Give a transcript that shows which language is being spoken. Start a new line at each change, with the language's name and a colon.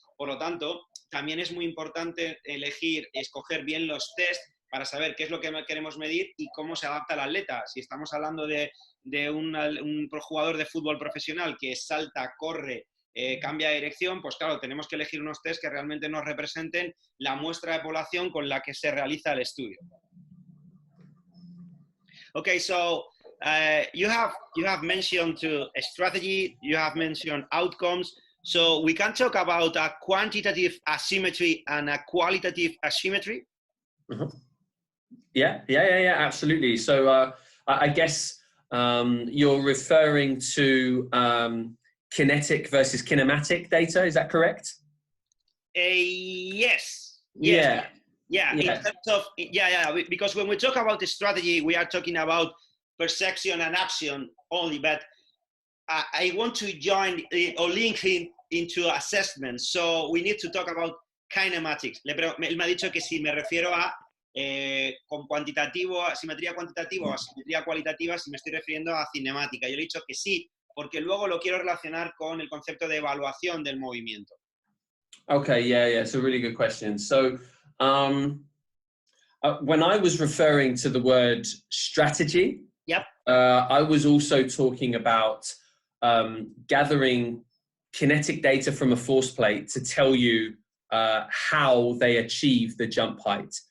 Spanish: Por lo tanto, también es muy importante escoger bien los test para saber qué es lo que queremos medir y cómo se adapta al atleta. Si estamos hablando de un jugador de fútbol profesional que salta, corre, cambia de dirección, pues claro, tenemos que elegir unos test que realmente nos representen la muestra de población con la que se realiza el estudio.
English: Okay, so you have mentioned a strategy, you have mentioned outcomes, so we can talk about a quantitative asymmetry and a qualitative asymmetry. Mm-hmm. Yeah, absolutely. So I guess you're referring to kinetic versus kinematic data, is that correct? Yes. Yeah. In terms of, because when we talk about the strategy, we are talking about perception and action only, but I want to join or link into assessment, so we need to talk about kinematics.
Spanish: Él me ha dicho que si me refiero a con cuantitativo, asimetría cuantitativa o asimetría cualitativa si me estoy refiriendo a cinemática. Yo le he dicho que sí, porque luego lo quiero relacionar con el concepto de evaluación del movimiento.
English: Okay, yeah, it's a really good question. So, when I was referring to the word strategy, Yep. I was also talking about gathering kinetic data from a force plate to tell you how they achieve the jump height.